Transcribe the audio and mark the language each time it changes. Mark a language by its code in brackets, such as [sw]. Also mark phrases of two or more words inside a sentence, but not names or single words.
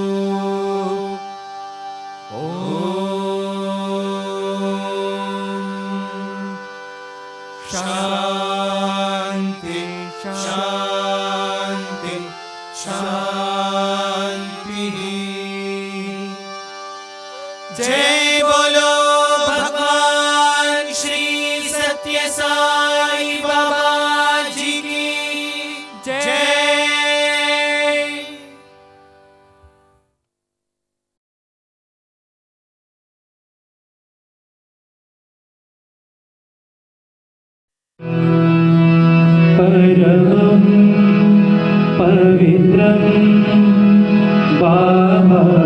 [sa] ॐ शान्ति शान्ति शान्तिः [hi] जय बोलो भगवान श्री सत्य साई बाबा जी की जय। [sa] परमं पवित्रं बाबा